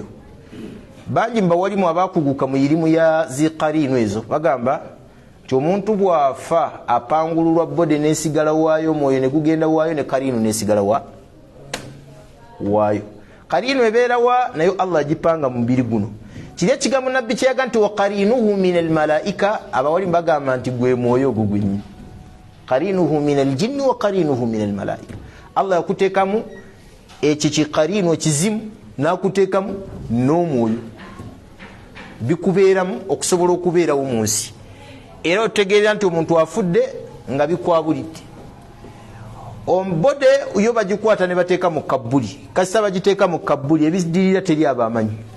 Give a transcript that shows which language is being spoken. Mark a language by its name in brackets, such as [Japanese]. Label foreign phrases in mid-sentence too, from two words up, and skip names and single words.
[Ganda] Bangi mbawalimu abakuguka mu irimu ya ziqarinu ezo, bagamba nti omuntu bwafa apangululwa bode nesigala waayo, mwoyo ne gugenda waayo, ne Karinu nesigala waayo. Karinu ebeera wa nayo Allah agipanga mu mubiri guno. Kiri ekigambo nabbi kyeyaga nti [Arabic] وقرينه من الملائكة, [Ganda] abawalimu bagamba nti gwe mwoyo ogwo gwennyini. [Arabic] قرينه من الجن وقرينه من الملائكة. [Ganda] Allah yakuteekamu ekyo kiqarinu ekizimu, n'akuteekamu n'omwoyo, bikubeeramu okusobola okubeerawo mu nsi. Era otegeera nti omuntu afudde nga bikwabulidde. Ombode yo bagikwata ne bateeka mu kabbuli, kasita bagiteeka mu kabbuli, ebidirira teri abamanyi.